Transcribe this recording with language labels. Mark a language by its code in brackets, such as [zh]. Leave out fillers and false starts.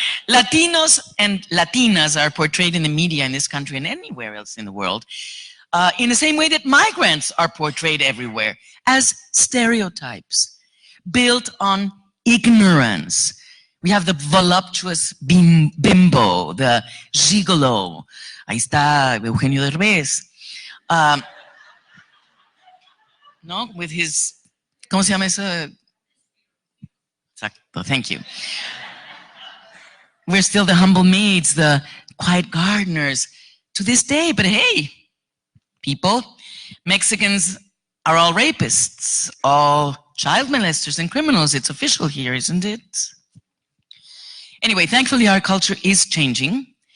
[en] Latinos and Latinas are portrayed in the media in this country and anywhere else in the world in the same way that migrants are portrayed everywhere, as stereotypes built on ignorance. We have the voluptuous bimbo, the gigolo. [es] Ahí está Eugenio Derbez. No, [en] with his, [es] ¿cómo se llama eso? [en] Exacto, thank you. We're still the humble maids, the quiet gardeners to this day, but hey, people, Mexicans are all rapists, all child molesters and criminals. It's official here, isn't it? Anyway, thankfully our culture is changing.